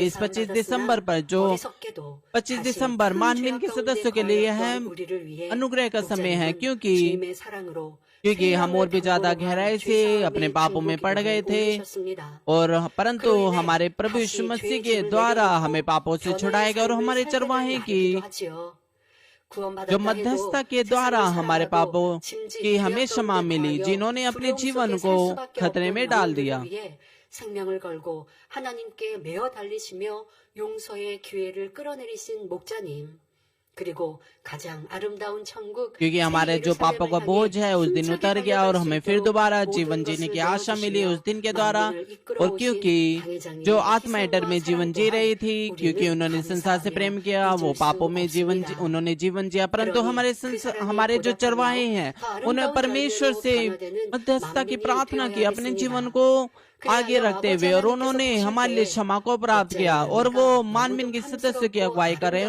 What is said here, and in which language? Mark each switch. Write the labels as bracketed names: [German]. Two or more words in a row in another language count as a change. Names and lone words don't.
[Hindi] इस 25 दिसंबर पर, जो 25 दिसंबर मानवीन के सदस्यों के लिए है अनुग्रह का समय है, क्योंकि हम और भी ज्यादा गहराई से अपने पापों में पड़ गए थे, और परंतु हमारे प्रभु यीशु मसीह के द्वारा हमें पापों से छुड़ाएगा, और हमारे चरवाहे की जो मध्यस्थता के द्वारा हमारे पापों की हमें क्षमा मिली, जिन्होंने अपने जीवन को खतरे में डाल दिया। [Korean] 생명을 걸고 하나님께 매어 달리시며 용서의 기회를 끌어내리신 목자님, 그리고 가장 아름다운 천국, [Hindi] क्योंकि हमारे जो पापों का बोझ है उस दिन उतर गया, और हमें फिर दोबारा जीवन जीने की आशा मिली उस दिन के द्वारा। और क्योंकि जो आत्मा डर में जीवन जी रही थी, क्योंकि उन्होंने संसार से प्रेम किया, वो पापों में उन्होंने जीवन जिया, परंतु हमारे जो चरवाहे हैं उन्हें परमेश्वर से मध्यस्थता की प्रार्थना की अपने जीवन को आगे रखते हुए, और उन्होंने हमारे लिए क्षमा को प्राप्त किया, और वो मानवीन के सदस्य की अगुवाई कर रहे हैं।